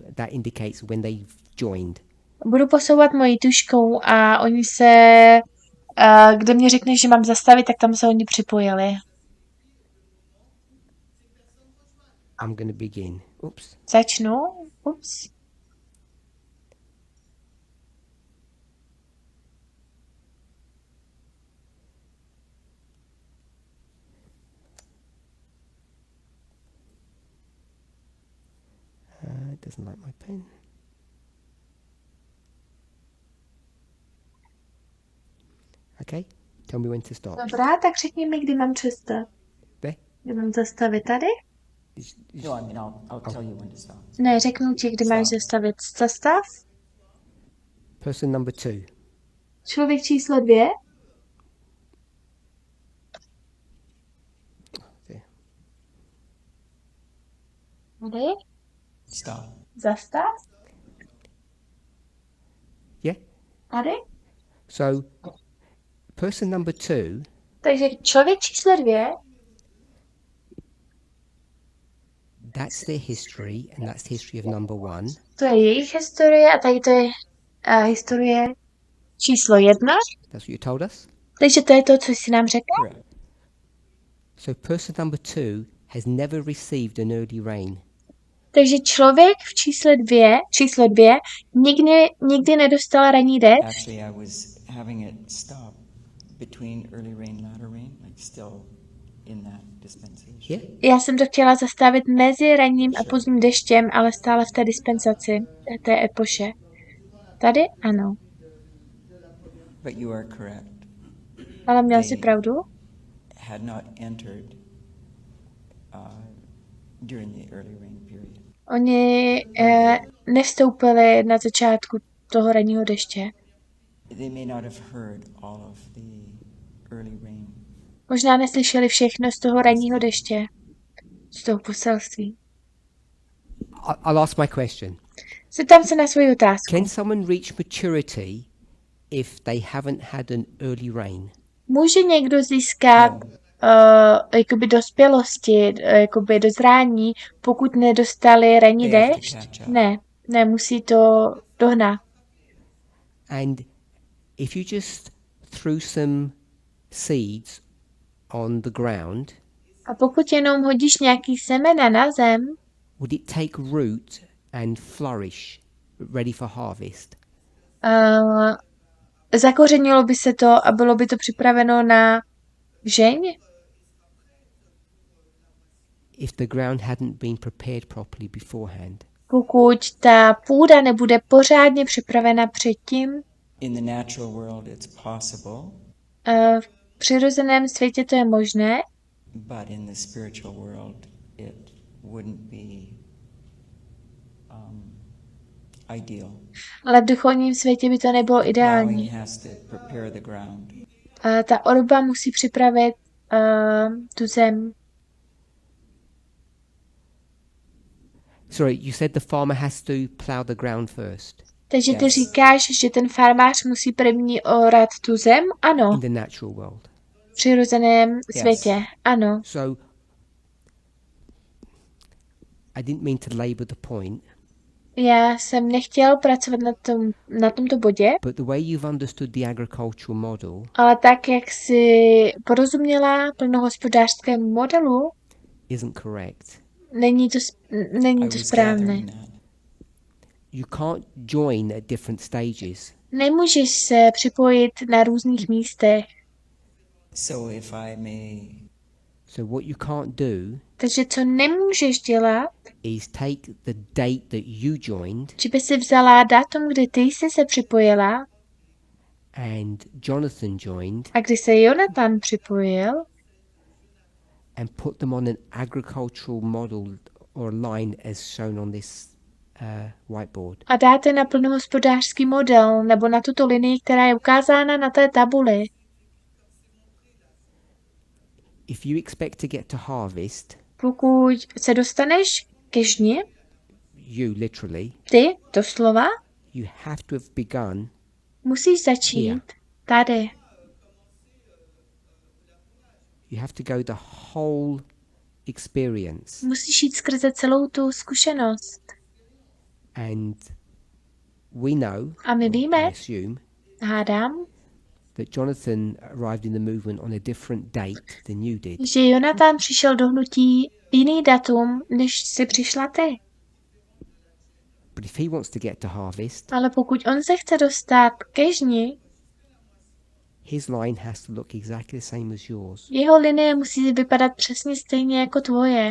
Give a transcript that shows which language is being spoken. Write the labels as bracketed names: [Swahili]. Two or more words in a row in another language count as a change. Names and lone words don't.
[English] That indicates when they've joined. [Czech] budu posouvat mojí tuškou a oni se, kde mě řekneš, že mám zastavit, tak tam se oni připojili. [English] I'm going to begin. Oops. [Czech] Začnu. Ups. [English] It doesn't like my pen. Okay. Tell me when to stop. [Czech] Dobrá, tak řekni mi, kdy mám přestat. [English] There. [Czech] Kdy mám zastavit tady? [English] No, I mean, I'll tell you when to stop. [Czech] Ne, řeknu ti, kdy máš zastavit. Zastav. [English] Person number 2. [Czech] Člověk číslo 2. [English] There. [Czech] Tady. [English] Stop. [Czech] Zastav. [English] Yeah. [Czech] Tady. [English] So person number 2, [Czech] Takže člověk číslo 2, [English] that's their history and that's the history of number 1. [Czech] to je jejich historie a tady to je historie číslo 1. [English] That's what you told us. [Czech] Takže to je to, co jsi nám řekl. [English] Correct. So person number 2 has never received an early rain. [Czech] Takže člověk v číslo 2 nikdy nedostal ranní déšť. [English] Actually, I was having it stop between early rain, latter rain, like still in that dispensation. Yeah. [Czech] Já jsem to chtěla zastavit mezi ranním a pozdním deštěm, ale stále v té dispensaci, té epoše. Tady? Ano. [English] But you are correct. [Czech] Ale měl jsi pravdu? [English] Had not entered during the early rain period. [Czech] Oni nevstoupili na začátku toho ranního deště. [English] They may not have heard all of the early rain. [Czech] Možná neslyšeli všechno z toho ranního deště, z toho poselství. [English] I'll ask my question. [Czech] Zeptám se na svoji otázku. [English] Can someone reach maturity if they haven't had an early rain? [Czech] Může někdo získat jakoby dospělosti, jakoby dozrání, pokud nedostali ranní [English] They have to [Czech] déšť? [English] catch up. [Czech] Ne, musí to dohnat. [English] And if you just threw some seeds on the ground, [Czech] A pokud jenom hodíš nějaký semena na zem, [English] would it take root and flourish ready for harvest? [Czech] zakořenilo by se to a bylo by to připraveno na žeň? [English] If the ground hadn't been prepared properly beforehand. [Czech] Pokud ta půda nebude pořádně připravena předtím, [English] In the natural world, it's possible, [Czech] v přirozeném světě to je možné, [English] but in the spiritual world, it wouldn't be ideal. [Czech] ale v duchovním světě by to nebylo [English] Plowing [Czech] ideální. [English] has to prepare the ground. [Czech] Ta orba musí připravit tu zem. [English] Sorry, you said the farmer has to plough the ground first [Czech] Takže ty [English] Yes. [Czech] říkáš, že ten farmář musí první orat tu zem? Ano, [English] in the natural world. [Czech] v přirozeném [English] Yes. [Czech] světě. Ano. [English] So I didn't mean to labour the point, [Czech] Já jsem nechtěl pracovat na tomto bodě, [English] but the way you've understood the agricultural model [Czech] ale tak, jak si porozuměla plnohospodářskému modelu, [English] isn't correct. [Czech] není to [English] I was [Czech] správné. [English] gathering that. You can't join at different stages. [Czech] Nemůžeš se připojit na různých místech. [English] So if I may So what you can't do [Czech] Takže co nemůžeš dělat, [English] is take the date that you joined [Czech] že by si vzala datum, kdy ty jsi se připojila [English] and Jonathan joined [Czech] a kdy se Jonathan připojil [English] and put them on an agricultural model or line as shown on this whiteboard. [Czech] a dáte na plnohospodářský model nebo na tuto linii, která je ukázána na té tabuli. [English] If you expect to get to harvest, [Czech] Pokud se dostaneš ke žni, [English] you literally, [Czech] ty, doslova, [English] you have to have begun [Czech] musíš začít tady. [English] you have to go the whole experience. [Czech] Musíš jít skrze celou tu zkušenost. [English] And we know, [Czech] A my [English] I [Czech] víme, [English] assume, [Czech] hádám, [English] that Jonathan arrived in the movement on a different date than you did. [Czech] že Jonathan přišel do hnutí jiný datum, než si přišla ty. [English] But if he wants to get to harvest, [Czech] Ale pokud on se chce dostat ke žni, [English] his line has to look exactly the same as yours. [Czech] jeho linie musí vypadat přesně stejně jako tvoje.